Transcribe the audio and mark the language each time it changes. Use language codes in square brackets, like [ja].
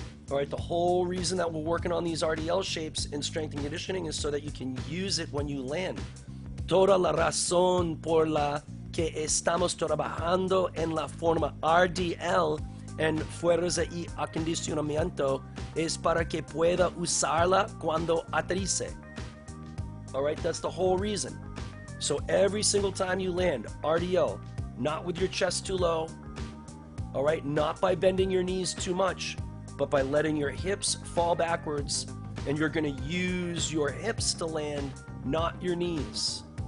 [en] All right, the whole reason that we're working on these RDL shapes in strength and conditioning is so that you can use it when you land. [es] Toda la razón por la que estamos trabajando en la forma RDL en fuerza y acondicionamiento es para que pueda usarla cuando aterrice. [en] All right, that's the whole reason. So every single time you land, RDL, not with your chest too low, all right, not by bending your knees too much, but by letting your hips fall backwards, and you're going to use your hips to land, not your knees.